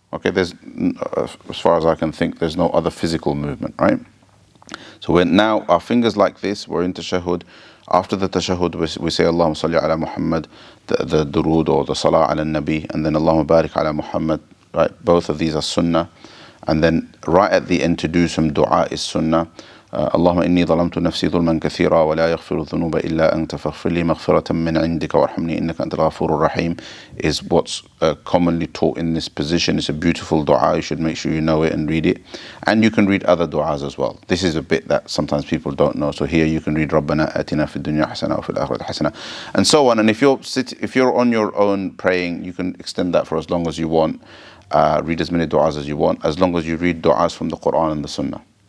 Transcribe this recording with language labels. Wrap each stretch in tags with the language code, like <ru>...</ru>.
<en>Okay, there's as far as I can think, there's no other physical movement, right? So we're now our fingers like this. We're in tashahhud. After the tashahhud, we say Allahumma salli ala Muhammad, the durood or the salah ala nabi, and then Allahumma barik ala Muhammad. Right, both of these are sunnah. And then right at the end to do some dua is sunnah.</en> <ar>اللهم إني ظلمت نفسي ظلما كثيرا ولا يغفر الذنوب إلا أنت فاغفر لي مغفرة من عندك وارحمني إنك أنت الغفور الرحيم</ar> <en>is what's commonly taught in this position. It's a beautiful dua. You should make sure you know it and read it. And you can read other duas as well. This is a bit that sometimes people don't know. So here you can read</en> <ar>ربنا آتنا في الدنيا حسنة وفي الآخرة حسنة</ar> <en>and so on. And if you're on your own praying, you can extend that for as long as you want. Read as many du'as as you want, as long as you read du'as from the Quran and the Sunnah.</en>